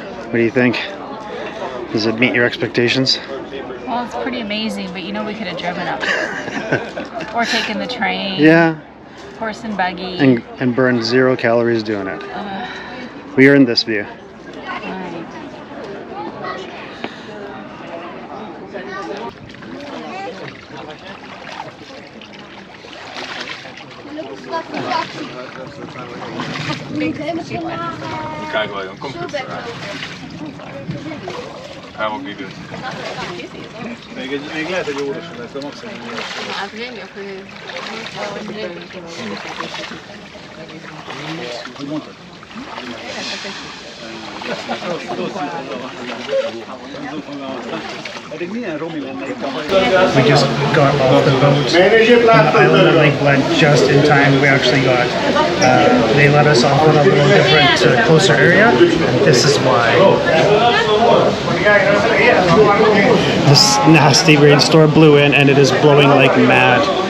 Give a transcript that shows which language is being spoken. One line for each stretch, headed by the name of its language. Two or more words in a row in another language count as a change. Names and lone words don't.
English: What do you think? Does it meet your expectations? Well, it's pretty amazing, but you know we could have driven up here. Or taken the train. Yeah. Horse and buggy. And burned 0 calories doing it. We earned this view.
Dutch: Kijk wel, kom goed. Gaan we ook niet doen.
Hungarian: Még lehet, hogy óvatosan lesz, de maximum Hogy mondtad? Pedig milyen romi lenne itt a hajó?
English: We just got off the boat on the island of Lake Bled just in time. We actually got, they let us off in a little different, closer area. And this is why. This nasty rainstorm blew in and it is blowing like mad.